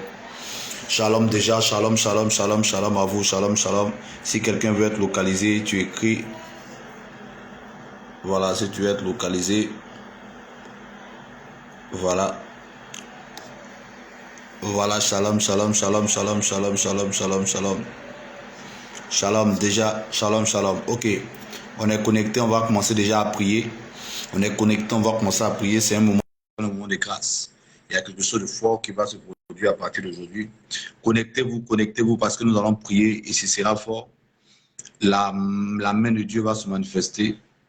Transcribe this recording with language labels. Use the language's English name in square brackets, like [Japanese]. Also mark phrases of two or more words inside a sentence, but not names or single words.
[French] Shalom déjà, [Hebrew] שלום, שלום, שלום, שלום [French] à vous, [Hebrew] שלום, שלום. [French] Si quelqu'un veut être localisé, tu écris. Voilà, si tu veux être localisé. Voilà. Voilà, [Hebrew] שלום, שלום, שלום, שלום, שלום, שלום, שלום, שלום. שלום déjà, שלום, שלום. [French] Ok, on est connecté, on va commencer déjà à prier. On est connecté, on va commencer à prier. C'est un moment de grâce. Il y a quelque chose de fort qui va se produire à partir d'aujourd'hui. Connectez-vous parce que nous allons prier et ce sera fort. La main de Dieu va se manifester.